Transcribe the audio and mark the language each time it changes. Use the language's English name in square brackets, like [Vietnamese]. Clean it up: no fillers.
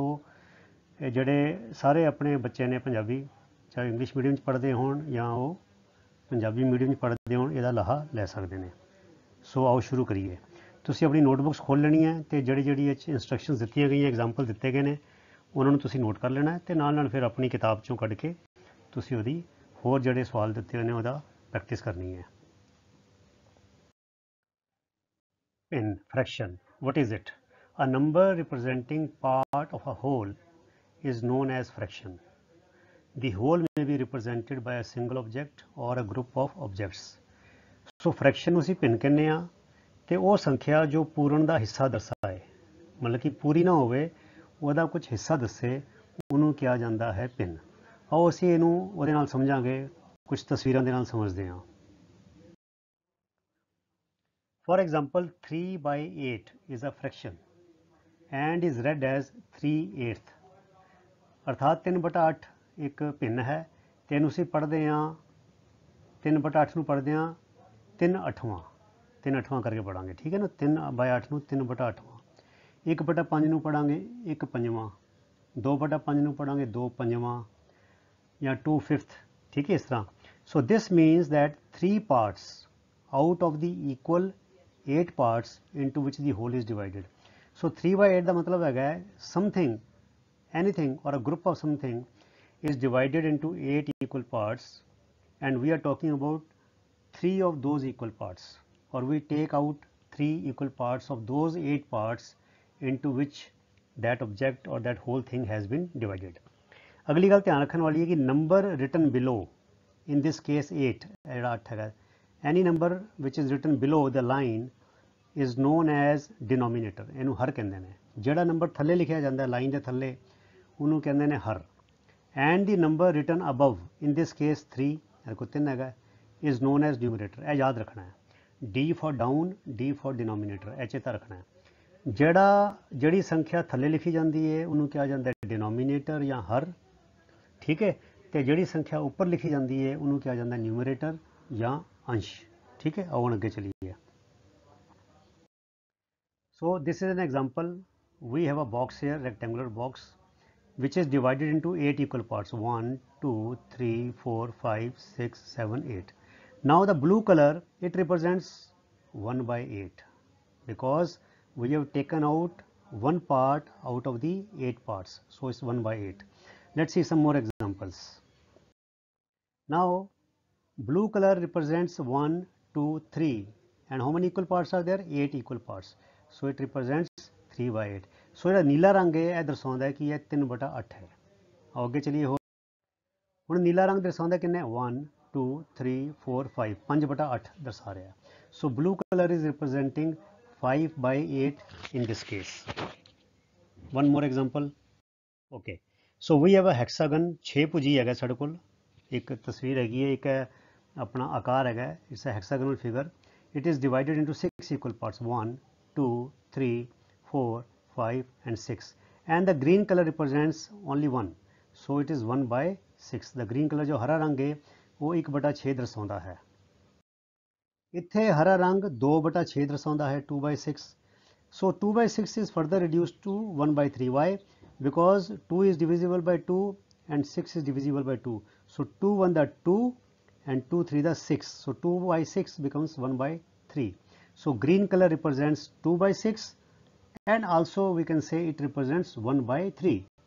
[Punjabi] ਸੋ ਜਿਹੜੇ ਸਾਰੇ ਆਪਣੇ ਬੱਚੇ ਨੇ ਪੰਜਾਬੀ, ਚਾਹੇ ਇੰਗਲਿਸ਼ ਮੀਡੀਅਮ 'ਚ ਪੜ੍ਹਦੇ ਹੋਣ ਜਾਂ ਉਹ ਪੰਜਾਬੀ ਮੀਡੀਅਮ 'ਚ ਪੜ੍ਹਦੇ ਹੋਣ, ਇਹਦਾ ਲਾਹਾ ਲੈ ਸਕਦੇ ਨੇ। ਸੋ ਆਓ ਸ਼ੁਰੂ ਕਰੀਏ। ਤੁਸੀਂ ਆਪਣੀ ਨੋਟਬੁੱਕਸ ਖੋਲ੍ਹ ਲੈਣੀ ਹੈ ਅਤੇ ਜਿਹੜੀ ਇਹ 'ਚ ਇੰਸਟਰਕਸ਼ਨਸ ਦਿੱਤੀਆਂ ਗਈਆਂ, ਐਗਜ਼ਾਮਪਲ ਦਿੱਤੇ ਗਏ ਨੇ, ਉਹਨਾਂ ਨੂੰ ਤੁਸੀਂ ਨੋਟ ਕਰ ਲੈਣਾ ਅਤੇ ਨਾਲ ਫਿਰ ਆਪਣੀ ਕਿਤਾਬ 'ਚੋਂ ਕੱਢ ਕੇ ਤੁਸੀਂ ਉਹਦੀ ਹੋਰ ਜਿਹੜੇ ਸਵਾਲ ਦਿੱਤੇ ਹੋਏ ਨੇ ਉਹਦਾ ਪ੍ਰੈਕਟਿਸ ਕਰਨੀ ਹੈ। Pin fraction, [English] what is it? A number representing part of a whole is known as fraction. The whole may be represented by a single object or a group of objects. [Punjabi] So fraction ਨੂੰ ਅਸੀਂ pin ਕਹਿੰਦੇ ਆ ਅਤੇ ਉਹ ਸੰਖਿਆ ਜੋ ਪੂਰਨ ਦਾ ਹਿੱਸਾ ਦਰਸਾਏ, ਮਤਲਬ ਕਿ ਪੂਰੀ ਨਾ ਹੋਵੇ, ਉਹਦਾ ਕੁਝ ਹਿੱਸਾ ਦੱਸੇ, ਉਹਨੂੰ ਕਿਹਾ ਜਾਂਦਾ ਹੈ ਪਿਨ। ਆਓ ਅਸੀਂ ਇਹਨੂੰ ਉਹਦੇ ਨਾਲ ਸਮਝਾਂਗੇ, ਕੁਝ ਤਸਵੀਰਾਂ ਦੇ ਨਾਲ ਸਮਝਦੇ ਹਾਂ। [English] For example, 3/8 is a fraction and is read as 3/8, [Punjabi] ਅਰਥਾਤ 3/8 ਇੱਕ ਭਿੰਨ ਹੈ ਅਤੇ ਇਹਨੂੰ ਅਸੀਂ ਪੜ੍ਹਦੇ ਹਾਂ 3/8 ਨੂੰ ਪੜ੍ਹਦੇ ਹਾਂ 3/8 ਕਰਕੇ ਪੜ੍ਹਾਂਗੇ, ਠੀਕ ਹੈ ਨਾ। 3/8 ਨੂੰ 3/8, 1/5 ਨੂੰ ਪੜ੍ਹਾਂਗੇ 1/5, 2/5 ਨੂੰ ਪੜ੍ਹਾਂਗੇ 2/5 ਜਾਂ 2/5, ਠੀਕ ਹੈ, ਇਸ ਤਰ੍ਹਾਂ। [English] So this means that 3 parts out of the equal 8 parts into which the whole is divided. So 3/8 [Punjabi] ਦਾ ਮਤਲਬ ਹੈਗਾ [English] something, anything or a group of something is divided into 8 equal parts and we are talking about 3 of those equal parts, or we take out 3 equal parts of those 8 parts into which that object or that whole thing has been divided. [Punjabi] ਅਗਲੀ ਗੱਲ ਧਿਆਨ ਰੱਖਣ ਵਾਲੀ ਹੈ ਕਿ [English] number written below, in this case 8 [Punjabi] ਜਿਹੜਾ 8 ਹੈਗਾ, [English] any number which is written below the line is known as denominator, [Punjabi] ਇਹਨੂੰ ਹਰ ਕਹਿੰਦੇ ਨੇ। ਜਿਹੜਾ ਨੰਬਰ ਥੱਲੇ ਲਿਖਿਆ ਜਾਂਦਾ ਲਾਈਨ ਦੇ ਥੱਲੇ, ਉਹਨੂੰ ਕਹਿੰਦੇ ਨੇ ਹਰ। [English] and the number written above, in this case 3, [Punjabi] ਇਹ ਕੋਲ 3 ਹੈਗਾ, [English] is known as numerator, [Punjabi] ਇਹ ਯਾਦ ਰੱਖਣਾ ਹੈ। [English] D for down, D for denominator, [Punjabi] ਇਹ ਚੇਤਾ ਰੱਖਣਾ ਹੈ। ਜਿਹੜੀ ਸੰਖਿਆ ਥੱਲੇ ਲਿਖੀ ਜਾਂਦੀ ਹੈ ਉਹਨੂੰ ਕਿਹਾ ਜਾਂਦਾ ਹੈ ਡਿਨੋਮੀਨੇਟਰ ਜਾਂ ਹਰ, ਠੀਕ ਹੈ, ਅਤੇ ਜਿਹੜੀ ਸੰਖਿਆ ਉੱਪਰ ਲਿਖੀ ਜਾਂਦੀ ਹੈ ਉਹਨੂੰ ਕਿਹਾ ਜਾਂਦਾ ਨਿਊਮਰੇਟਰ ਜਾਂ ਅੰਸ਼, ਠੀਕ ਹੈ। ਆਓ ਹੁਣ ਅੱਗੇ ਚਲੀਏ। [English] So this is an example, we have a box here, rectangular box which is divided into 8 equal parts, 1 2 3 4 5 6 7 8. Now the blue color, it represents 1/8 because we have taken out one part out of the 8 parts, so it's 1/8. Let's see some more examples. Now blue color represents 1 2 3 and how many equal parts are there? 8 equal parts, so it represents 3/8. [Punjabi] ਸੋ ਜਿਹੜਾ ਨੀਲਾ ਰੰਗ ਹੈ ਇਹ ਦਰਸਾਉਂਦਾ ਹੈ ਕਿ ਇਹ 3/8 ਹੈ। ਆਓ ਅੱਗੇ ਚਲੀਏ। ਹੁਣ ਨੀਲਾ ਰੰਗ ਦਰਸਾਉਂਦਾ ਕਿੰਨੇ? 1 2 3 4 5, 5/8 ਦਰਸਾ ਰਿਹਾ। [English] So blue colour is representing 5/8 in this case. One more example. Okay, so we have a hexagon, [Punjabi] 6 ਭੁਜੀ ਹੈਗਾ ਸਾਡੇ ਕੋਲ, ਇੱਕ ਤਸਵੀਰ ਹੈਗੀ ਹੈ, ਇੱਕ ਆਪਣਾ ਆਕਾਰ ਹੈਗਾ, [English] It's a hexagonal figure. It is divided into 6 equal parts, 1 2 3 4 5 and 6, and the green color represents only 1, so it is 1/6. the green color [Hindi] जो हरा रंग है वो 1/6 दर्शाता है। इत्थे हरा रंग 2/6 दर्शाता है, 2/6. [English] so 2/6 is further reduced to 1/3. why? because 2 is divisible by 2 and 6 is divisible by 2, so 2 1 the 2 and 2 3 the 6, so 2/6 becomes 1/3. so green color represents 2/6 and also we can say it represents 1/3.